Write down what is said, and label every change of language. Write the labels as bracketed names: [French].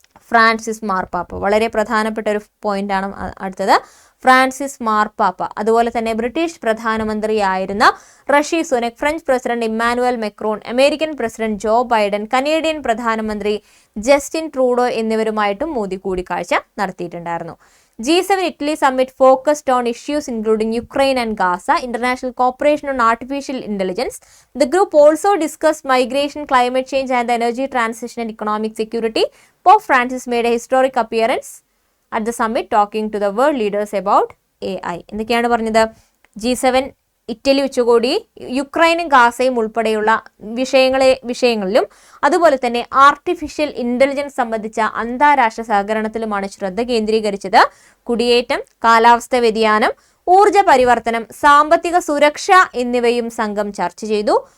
[Malayalam] Francis മാർപ്പാപ്പ, വളരെ പ്രധാനപ്പെട്ട ഒരു പോയിന്റാണ് അടുത്തത്. ഫ്രാൻസിസ് മാർപ്പാപ്പ, അതുപോലെ തന്നെ ബ്രിട്ടീഷ് പ്രധാനമന്ത്രിയായിരുന്ന ഋഷി Sunak, French president Emmanuel Macron, American president Joe Biden, Canadian പ്രധാനമന്ത്രി ജസ്റ്റിൻ ട്രൂഡോ എന്നിവരുമായിട്ടും മോദി കൂടിക്കാഴ്ച നടത്തിയിട്ടുണ്ടായിരുന്നു. [English] G7 Italy summit focused on issues including Ukraine and Gaza, international cooperation on artificial intelligence. The group also discussed migration, climate change and the energy transition and economic security. Pope Francis made a historic appearance at the summit talking to the world leaders about AI. [Malayalam] എന്തൊക്കെയാണ് പറഞ്ഞത്? G7 Italy ഉച്ചകോടി യുക്രൈനും ഗാസയും ഉൾപ്പെടെയുള്ള വിഷയങ്ങളിലും അതുപോലെ തന്നെ artificial intelligence സംബന്ധിച്ച അന്താരാഷ്ട്ര സഹകരണത്തിലുമാണ് ശ്രദ്ധ കേന്ദ്രീകരിച്ചത്. കുടിയേറ്റം, കാലാവസ്ഥാ വ്യതിയാനം, ഊർജ പരിവർത്തനം, സാമ്പത്തിക സുരക്ഷ എന്നിവയും സംഘം ചർച്ച ചെയ്തു.